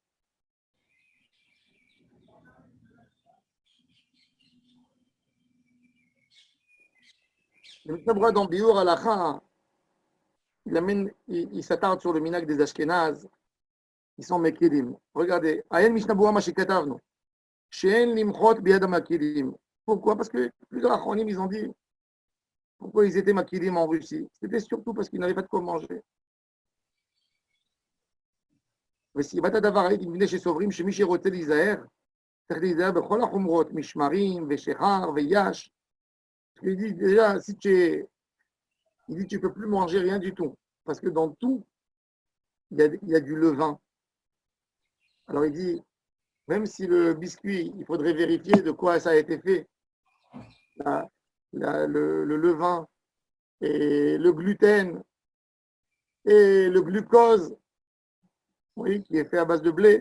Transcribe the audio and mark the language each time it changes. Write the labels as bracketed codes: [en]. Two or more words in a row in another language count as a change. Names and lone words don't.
[fr] Le Mishnah Berurah dans Biur Halacha, il s'attarde sur le minag des Ashkénazes. Ils sont Mekilim. Regardez, [he] עיין משנה ברורה מה שכתבנו. שאין למחות ביד המקילים. [fr] Pourquoi? Parce que plusieurs achronim, ils ont dit pourquoi ils étaient makilim en Russie. C'était surtout parce qu'ils n'avaient pas de quoi manger. [he] וסיבת הדבר הייתי מפני שסוברים שמי שרוצה להיזהר, צריך להיזהר בכל החומרות, משמרים ושחר ויש. [fr] Il dit déjà, si tu ne peux plus manger rien du tout, parce que dans tout, il y a du levain. Alors il dit, même si le biscuit, il faudrait vérifier de quoi ça a été fait, le levain et le gluten et le glucose, oui, qui est fait à base de blé.